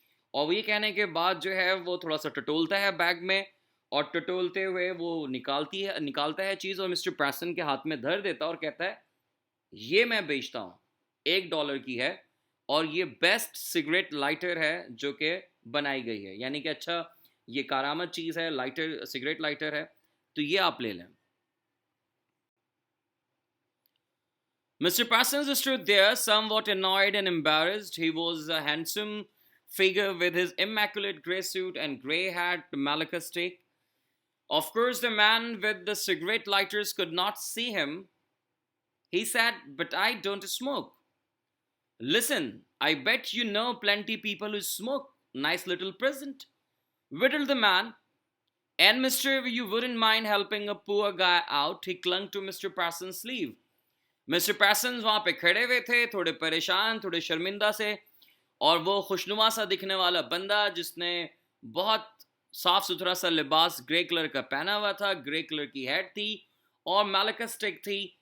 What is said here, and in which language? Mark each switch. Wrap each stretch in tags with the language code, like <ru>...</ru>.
<ur>اور وہ یہ کہنے کے بعد جو ہے وہ تھوڑا سا ٹٹولتا ہے بیگ میں، اور ٹٹولتے ہوئے وہ نکالتا ہے چیز، اور مسٹر پریسن کے ہاتھ میں دھر دیتا اور کہتا ہے، یہ میں بیچتا ہوں، $1 کی ہے، اور یہ بیسٹ سگریٹ لائٹر ہے جو کہ بنائی گئی ہے. یعنی کہ اچھا یہ کارآمد چیز ہے، لائٹر، سگریٹ لائٹر ہے، تو یہ آپ لے لیں.</ur> <en>Mr. Parsons stood there, somewhat annoyed and embarrassed. He was a handsome figure with his immaculate grey suit and grey-haired Malacca stick. Of course, the man with the cigarette lighters could not see him. He said, "But I don't smoke." "Listen, I bet you know plenty people who smoke. Nice little present," whittled the man. "And mister, you wouldn't mind helping a poor guy out." He clung to Mr. Parsons' sleeve.</en> <ur>Mister پیسنز وہاں پہ کھڑے ہوئے تھے، تھوڑے پریشان، تھوڑے شرمندہ سے، اور وہ خوشنما سا دکھنے والا بندہ جس نے بہت صاف ستھرا سا لباس گرے کلر کا پہنا ہوا تھا، گرے کلر کی ہیٹ تھی، اور میلکا سٹک تھی</ur>